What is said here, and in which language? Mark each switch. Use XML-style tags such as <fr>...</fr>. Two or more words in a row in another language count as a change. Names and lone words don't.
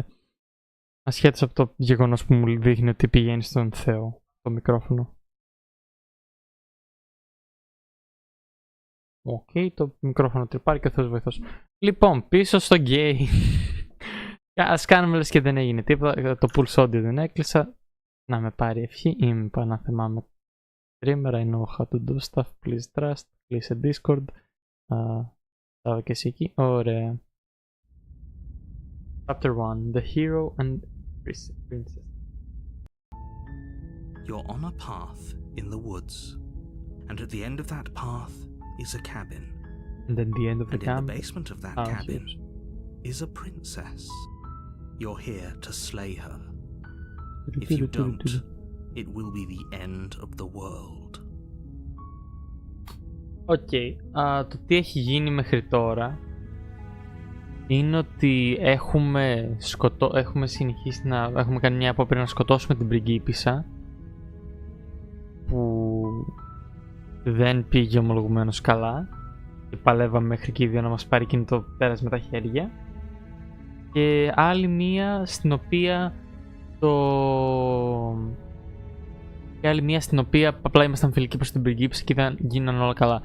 <el>Ασχέτως από το γεγονός που μου δείχνει ότι πηγαίνει στον Θεό το μικρόφωνο. Οκ, το μικρόφωνο τρυπάρει και ο Θεός βοηθός. Λοιπόν, πίσω στο game. Ας κάνουμε λες και δεν έγινε τίποτα. Το pulse audio δεν έκλεισα. Να με πάρει ευχή. Είμαι πανάθεμά με streamer.</el> <en>I know how to do stuff. Please trust.</en> <el>Κλείσε Discord. Στάβω και εσύ εκεί. Ωραία.</el> <en>Chapter 1. The hero and princess. You're on a path in the woods, and at the end of that path is a cabin. And then the end of the cabin. In the basement of that cabin is a princess. You're here to slay her. If you don't, it will be the end of the world.</en> <el>Οκ. Το τι έχει γίνει μέχρι τώρα είναι ότι έχουμε συνεχίσει να... Έχουμε κάνει μια απόπειρα να σκοτώσουμε την πριγκίπισσα, που δεν πήγε ομολογουμένως καλά και παλεύαμε μέχρι και οι δύο να μας πάρει εκείνο το πέρας με τα χέρια, και άλλη μία στην οποία απλά ήμασταν φιλικοί προς την πριγκίπισσα και δεν γίνανε όλα καλά.</el>